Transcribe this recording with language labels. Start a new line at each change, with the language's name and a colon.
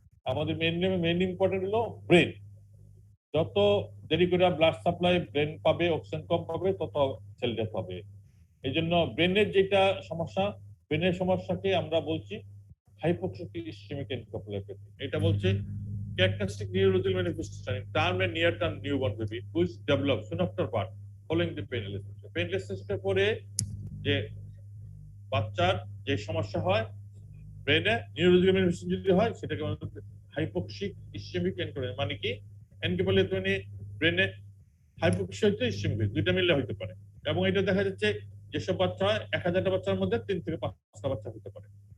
Bangla: আমাদের main important হলো brain. যত দেরি করে ব্লাড সাপ্লাই ব্রেন পাবে, অক্সিজেন কম পাবে, তত সেল ডেথ হবে। এই জন্য ব্রেনের যেটা সমস্যা, ব্রেনের সমস্যাকে আমরা বলছি হাইপোক্সিক ইসচেমিক এনকেফালোপ্যাথি। এটা বলছে
English: characteristic neurological manifestation in term and near term newborn baby which develop soon after birth following the painless asphyxia.
Bangla: Painless asphyxia পরে যে বাচ্চার যে সমস্যা হয় ব্রেনে, নিউরোলজিক্যাল ম্যানিফেস্টেশন যদি হয়, সেটাকে হাইপোক্সিক ইসচেমিক এনকেফালোপ্যাথি। মানে কি, এনকেফালোপ্যাথি মানে ব্রেনে হাইপোক্সিয়া হইতে ইসচেমিক দুইটা মিলে হইতে পারে। এবং এটা দেখা যাচ্ছে যেসব বাচ্চা হয় 1000টা বাচ্চার মধ্যে 3 থেকে 5টা বাচ্চা হতে পারে।